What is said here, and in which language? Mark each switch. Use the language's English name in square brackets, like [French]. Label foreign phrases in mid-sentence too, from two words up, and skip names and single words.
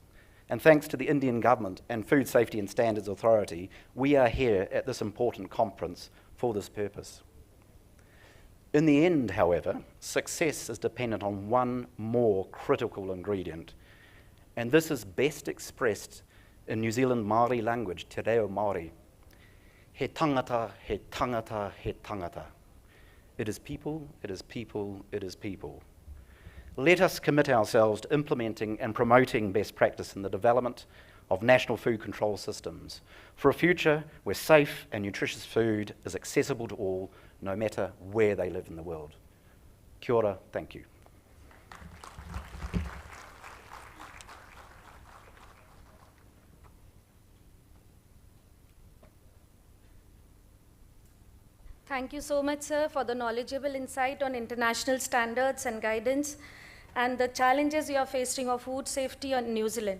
[English] And thanks to the Indian government and Food Safety and Standards Authority, we are here at this important conference for this purpose. In the end, however, success is dependent on one more critical ingredient, and this is best expressed in New Zealand Māori language, [Māori] te reo Māori. He tangata, he tangata, he tangata. [English] It is people, it is people, it is people. Let us commit ourselves to implementing and promoting best practice in the development of national food control systems for a future where safe and nutritious food is accessible to all, no matter where they live in the world. [Māori] Kia ora, [English] thank you. Thank you so much, sir, for the knowledgeable insight on international standards and guidance and the challenges you are facing of food safety in New Zealand.